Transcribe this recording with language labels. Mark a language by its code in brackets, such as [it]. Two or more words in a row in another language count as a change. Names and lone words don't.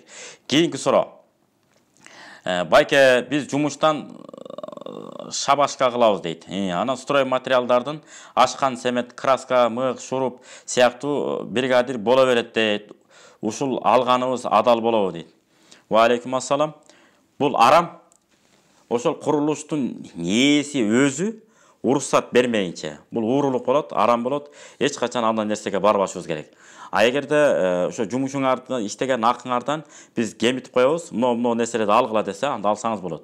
[ky] Кийинки суроо. Байке, биз жумуштан шабашка кылабыз дейт. Анан строй материалдардын ашкан семет, краска, мык, шуруп сыяктуу бригадир боло берет дейт. Ушул алганыбыз адал болобу дейт. [ar] وعليكم السلام. [ky] Бул арам. Ошол курулуштун ээси өзү уруксат бермейинче бул уурулук болот, арам болот. Эч качан андай нерсеге барбашыбыз керек. А эгерде ошо жумушуңарды иштеген акыңардан биз кемитип коебуз, мына нерселерди алгыла десе, анда алсаңыз болот.